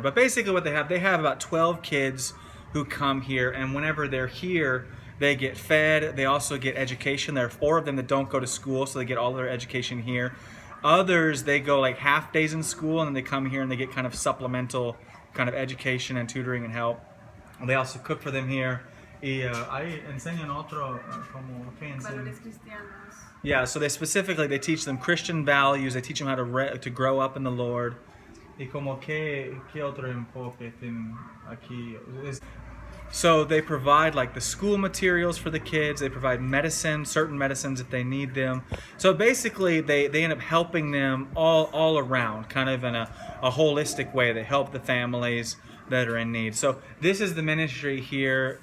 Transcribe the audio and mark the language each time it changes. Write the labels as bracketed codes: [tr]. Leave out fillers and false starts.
[en] But basically what they have about 12 kids who come here, and whenever they're here, they get fed. They also get education. There are 4 of them that don't go to school, so they get all their education here. Others, they go like half days in school, and then they come here and they get kind of supplemental kind of education and tutoring and help. And they also cook for them here. [es] Y ahí enseñan otro, como, ¿qué enseñan? Valores cristianos. [en] Yeah, so they teach them Christian values. They teach them how to grow up in the Lord. [es] Y como qué otro enfoque tienen aquí? [en] So they provide like the school materials for the kids. They provide medicine, certain medicines if they need them. So basically they end up helping them all around, kind of in a holistic way. They help the families that are in need. So this is the ministry here.